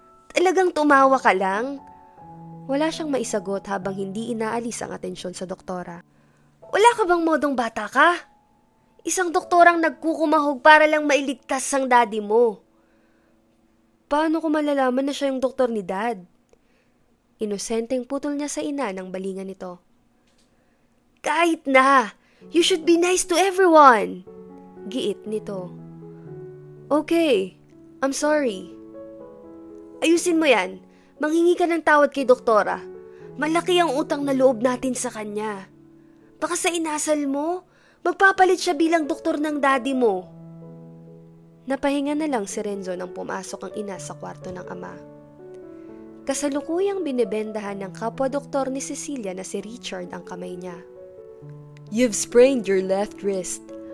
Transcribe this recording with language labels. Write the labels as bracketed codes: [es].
[tl] Talagang tumawa ka lang? Wala siyang maisagot habang hindi inaalis ang atensyon sa doktora. Wala ka bang modong bata ka? Isang doktorang nagkukumahog para lang mailigtas ang daddy mo. Paano ko malalaman na siya yung doktor ni Dad? Inosenteng putol niya sa ina ng balingan nito. Kahit na! [en] You should be nice to everyone! [tl] Giit nito. [en] Okay, I'm sorry. [tl] Ayusin mo yan. Manghingi ka ng tawad kay doktora. Malaki ang utang na loob natin sa kanya. Baka sa inasal mo, magpapalit siya bilang doktor ng daddy mo. Napahinga na lang si Renzo nang pumasok ang ina sa kwarto ng ama. Kasalukuyang binibendahan ng kapwa-doktor ni Cecilia na si Richard ang kamay niya. [en] You've sprained your left wrist.